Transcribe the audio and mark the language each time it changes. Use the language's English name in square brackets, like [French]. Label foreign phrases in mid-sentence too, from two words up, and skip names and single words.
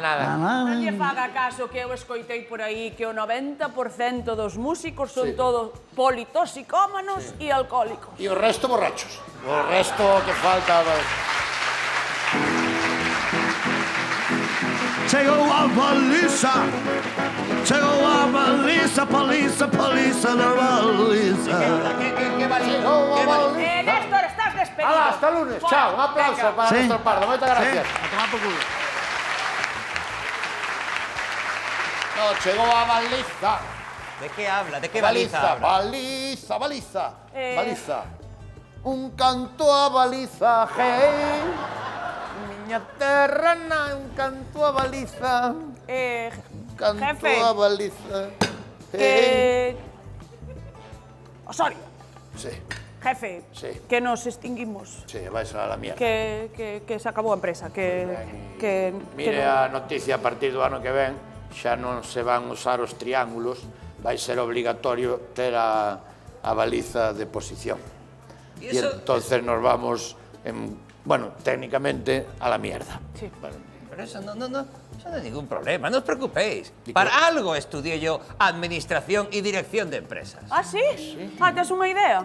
[Galician] Non lle faga caso que eu escoitei por aí que o 90% dos músicos son todos politoxicómanos e alcohólicos. E o resto borrachos. O resto que falta... Chegou a baliza, chegou a baliza, paliza da baliza. [Spanish] ¿Qué valió? ¿Qué valió? Néstor, estás despedido. despedido. Hala, hasta lunes. Fuera. Chao. Un aplauso Venga. para nuestro Pardo. [Galician] Moitas gracias. [Spanish] A tomar por culo. [Galician] No, chegou a baliza. [Spanish] ¿De qué habla? ¿De qué baliza habla? [Galician] Baliza. Baliza. Un canto a baliza, hey. Miña terra na, un canto a baliza. Canto [Spanish] Jefe. [Galician] a baliza. Hey. [Spanish] Osorio, Sí, jefe, Sí. que nos extinguimos. sí, vais a la mierda. [Galician] Que se acabou a empresa, que [Spanish] Mire [Galician] non- a noticia a partir do ano que ven, xa non se van usar os triángulos, vai ser obligatorio ter a baliza de posición. [Spanish] ¿Y Y eso? entonces nos vamos, bueno, técnicamente a la mierda. Sí. Bueno, Pero eso no es ningún problema, no os preocupéis. Para algo estudié yo Administración y Dirección de Empresas. [Galician] Ah, sí? Ah, tes unha idea?